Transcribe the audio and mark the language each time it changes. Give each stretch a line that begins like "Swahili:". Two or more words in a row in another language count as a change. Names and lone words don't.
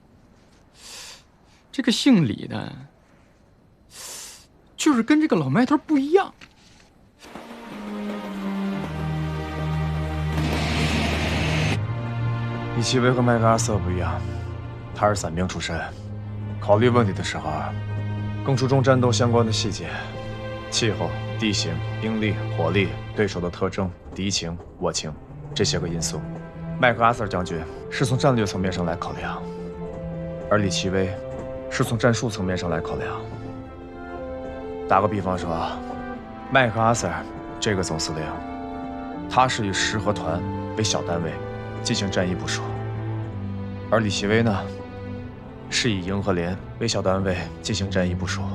Chinese: 这个姓李的，就是跟这个老麦头不一样。李奇微和麦克阿瑟不一样，他是伞兵出身。考虑问题的时候，更注重战斗相關的細節，氣候、地形、兵力、火力、對手的特徵、敵情、我情這些個因素。麥克阿瑟將軍是從戰略層面上來考量，而李奇微是從戰術層面上來考量。打個比方說，麥克阿瑟這個總司令，他是以師和團為小單位進行戰役部署，而李奇微呢，是以營和連為小單位進行戰役部署。